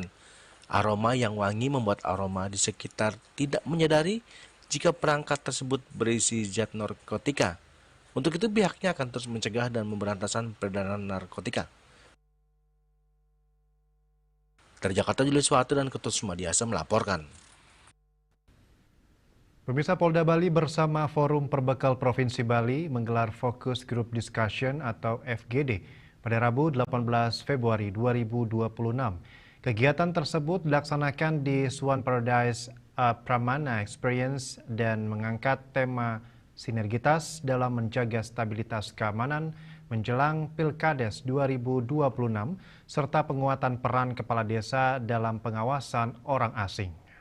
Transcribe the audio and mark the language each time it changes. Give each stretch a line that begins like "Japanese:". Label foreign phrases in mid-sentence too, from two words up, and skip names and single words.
Indonesian: Aroma yang wangi membuat aroma di sekitar tidak menyadari jika perangkat tersebut berisi zat narkotika. Untuk itu pihaknya akan terus mencegah dan memberantasan peredaran narkotika. Dari Jakarta, Julius Wahatu dan Ketut Sumadiasa melaporkan. Pemirsa, Polda Bali bersama Forum Perbekal Provinsi Bali menggelar
English: Focus Group Discussion
Indonesian: atau FGD pada Rabu 18 Februari 2026. Kegiatan tersebut dilaksanakan di Swan Paradise Pramana Experience dan mengangkat tema sinergitas dalam menjaga stabilitas keamanan menjelang Pilkades 2026 serta penguatan peran kepala desa dalam pengawasan orang asing.